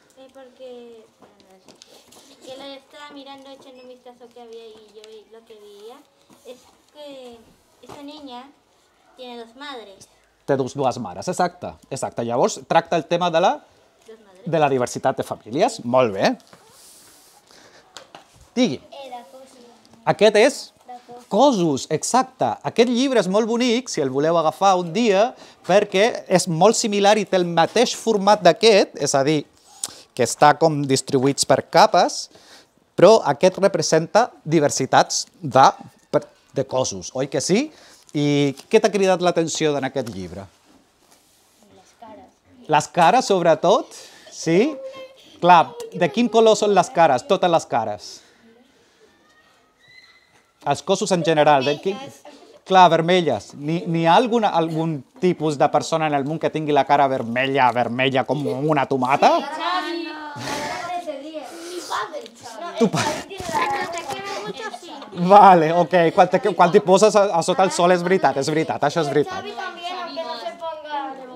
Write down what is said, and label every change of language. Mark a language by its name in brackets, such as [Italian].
[Spanish] Porque que lo estaba mirando, echando un vistazo que había y yo lo que veía es que esta niña tiene dos madres. [Catalan] Té dues mares, exacte. Exacte. Llavors tracta el tema de la diversitat de famílies. Molt bé. Digui. De cossos. Aquest és Cossos, exacte. Aquest llibre és molt bonic, si el voleu agafar un dia, perquè és molt similar i té el mateix format d'aquest, és a dir, que està com distribuïts per capes, però aquest representa diversitats de cossos, oi que sí? I què t'ha cridat l'atenció en aquest llibre? Les cares. Les cares, sobretot? Sí? Clar, de quin color són les cares? Totes les cares. Els cossos en general. Clar, vermelles. N'hi ha algun tipus de persona en el món que tingui la cara vermella com una tomata? Tu Vale, ok. Quan t'hi poses a sota el sol és veritat, això és veritat. [Spanish] También, aunque no se ponga